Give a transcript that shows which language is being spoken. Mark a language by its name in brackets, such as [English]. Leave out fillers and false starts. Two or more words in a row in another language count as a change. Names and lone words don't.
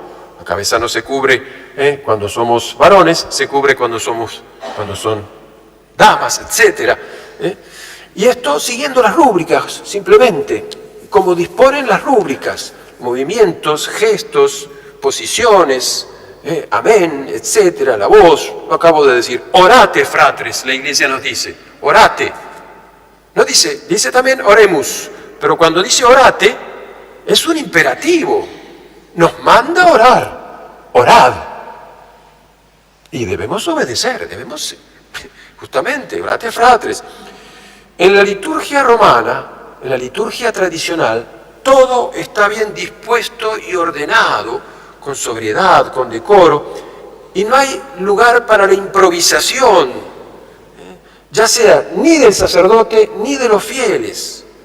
[Spanish] La cabeza no se cubre cuando somos varones, se cubre cuando son damas, etc. Y esto siguiendo las rúbricas, simplemente, como disponen las rúbricas, movimientos, gestos, posiciones, amén, etcétera, la voz. Lo acabo de decir, [Latin] orate fratres, [Spanish] la Iglesia nos dice, orate. No dice también oremus, pero cuando dice orate, es un imperativo, nos manda a orar, orad. Y debemos obedecer, debemos, justamente, [Latin] orate fratres. [Spanish] En la liturgia romana, en la liturgia tradicional, todo está bien dispuesto y ordenado, con sobriedad, con decoro, y no hay lugar para la improvisación, ya sea ni del sacerdote ni de los fieles.